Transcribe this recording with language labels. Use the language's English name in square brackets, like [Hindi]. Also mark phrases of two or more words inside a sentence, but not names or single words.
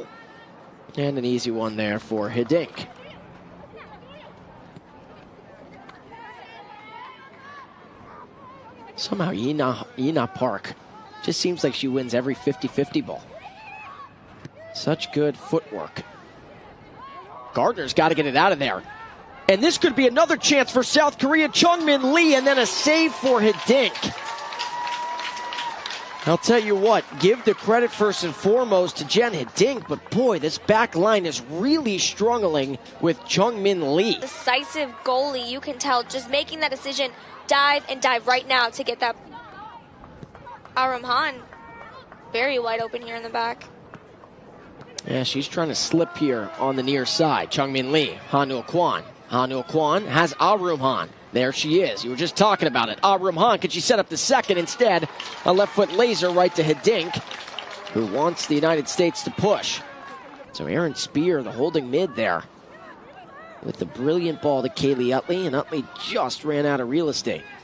[English] And an easy one there for Hedink. Somehow Yina Park just seems like she wins every 50-50 ball. Such good footwork. Gardner's got to get it out of there. And this could be another chance for South Korea. Chung-Min Lee, and then a save for Hedink. I'll tell you what, give the credit first and foremost to Jen Hedink, but boy, this back line is really struggling with Chung-Min Lee. Decisive goalie, you can tell, just making that decision, dive right now to get that. Arum Han, very wide open here in the back. Yeah, she's trying to slip here on the near side. Chung-Min Lee, Hanu Kwan. Hanu Kwan has Arum Han. There she is. You were just talking about it. Arum Han, could she set up the second? Instead, a left foot laser right to Hedink, who wants the United States to push. So Aaron Spear, the holding mid there, with the brilliant ball to Kaylee Utley, and Utley just ran out of real estate.